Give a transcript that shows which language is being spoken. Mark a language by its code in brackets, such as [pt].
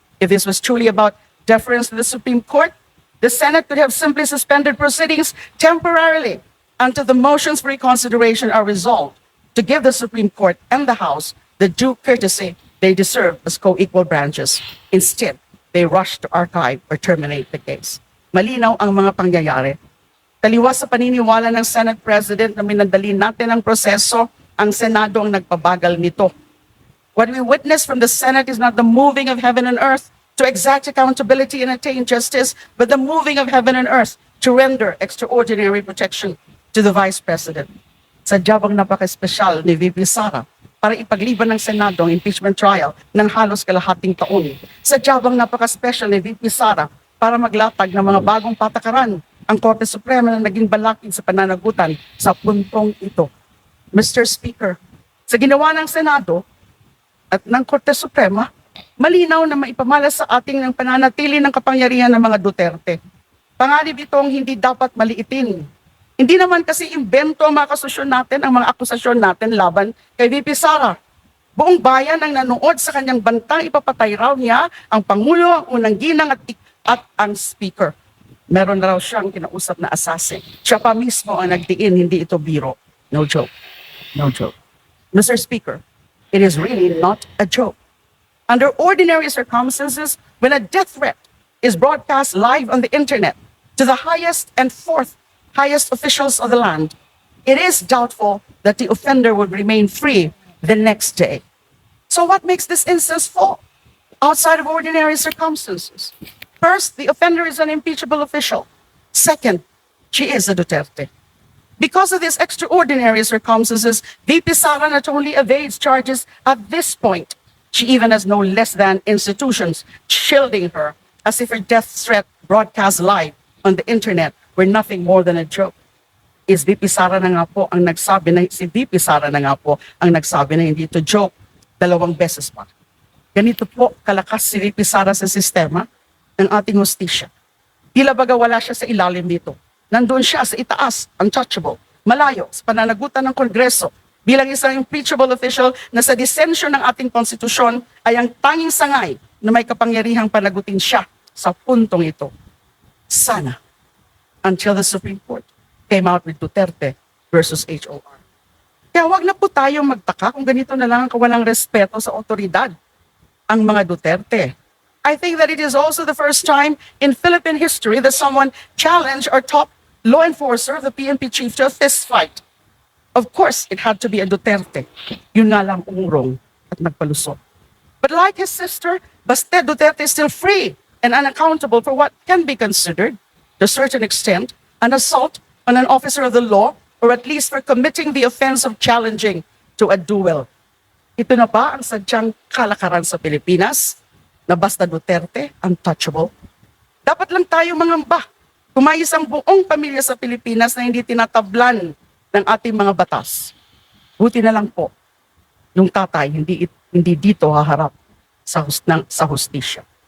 [en] If this was truly about deference to the Supreme Court, the Senate could have simply suspended proceedings temporarily until the motions for reconsideration are resolved to give the Supreme Court and the House the due courtesy they deserve as co-equal branches. Instead, they rushed to archive or terminate the case. [tl] Malinaw ang mga pangyayari. Taliwas sa paniniwala ng Senate President na minadali natin ang proseso, ang Senado ang nagpabagal nito. [en] What we witness from the Senate is not the moving of heaven and earth to exact accountability and attain justice, but the moving of heaven and earth to render extraordinary protection to the Vice President. [tl] Sadya bang napaka-espesyal ni VP Sara para ipagliban ng Senado ang impeachment trial ng halos kalahating taon? Sadya bang napaka-special ni VP Sara para maglatag ng mga bagong patakaran ang Korte Suprema na naging balakid sa pananagutan sa puntong ito? Mr. Speaker, sa ginawa ng Senado at ng Korte Suprema, malinaw na maipamalas sa ating ng pananatili ng kapangyarihan ng mga Duterte. Panganib itong hindi dapat maliitin. Hindi naman kasi imbento ang mga kasusyon natin, ang mga akusasyon natin laban kay VP Sara. Buong bayan ang nanood sa kanyang bantang ipapatay raw niya ang Pangulo, ang unang ginang at ang Speaker. Meron na raw siyang kinausap na assassin. Siya pa mismo ang nagdiin, hindi ito biro. [en] No joke. No joke. Mr. Speaker, it is really not a joke. Under ordinary circumstances, when a death threat is broadcast live on the internet to the highest and fourth highest officials of the land, it is doubtful that the offender would remain free the next day. So what makes this instance fall outside of ordinary circumstances? First, the offender is an impeachable official. Second, she is a Duterte. Because of these extraordinary circumstances, VP Sara not only evades charges at this point, she even has no less than institutions shielding her as if her death threat broadcast live on the internet were nothing more than a joke. [tl] Si VP Sara na nga po ang nagsabi na hindi ito joke 2 beses pa. Ganito po kalakas si VP Sara sa sistema ng ating hustisya. Tila baga wala siya sa ilalim dito. Nandun siya sa itaas, untouchable, malayo sa pananagutan ng Congreso, bilang isang impeachable official na sa disensyon ng ating konstitusyon ay ang tanging sangay na may kapangyarihang panagutin siya sa puntong ito. [en] Sana, until the Supreme Court came out with Duterte versus HOR. [tl] Kaya wag na po tayong magtaka kung ganito na lang ang kawalang respeto sa otoridad ang mga Duterte. [en] I think that it is also the first time in Philippine history that someone challenged our top law enforcer, the PNP chief, to a fist fight. Of course, it had to be a Duterte. [tl] Yun nga lang umurong at nagpalusot. [en] But like his sister, Baste Duterte is still free and unaccountable for what can be considered, to a certain extent, an assault on an officer of the law, or at least for committing the offense of challenging to a duel. [tl] Ito na ba ang sadyang kalakaran sa Pilipinas? Na basta Duterte, untouchable? Dapat lang tayo mangamba kung may isang buong pamilya sa Pilipinas na hindi tinatablan ng ating mga batas. Buti na lang po, yung tatay hindi dito haharap sa hustisya.